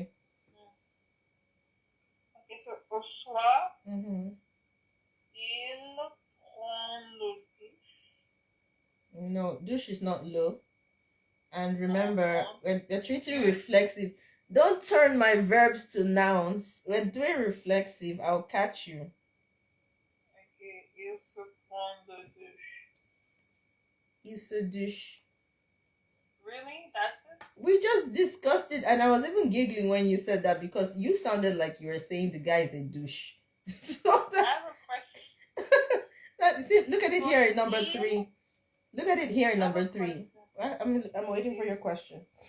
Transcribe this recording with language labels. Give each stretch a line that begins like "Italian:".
French: Okay, so au soir, Mm-hmm. il prend le douche.
English: No, douche is not le. And remember, we're treating reflexive. Don't turn my verbs to nouns. We're doing reflexive. I'll catch you.
French: Okay, il se prend le douche. Il se douche.
English: Really? That's it? We just discussed it, and I was even giggling when you said that because you sounded like you were saying the guy is a douche. So I have a question. see, look at it here, number 3. Look at it here, number 3. I'm waiting for your question.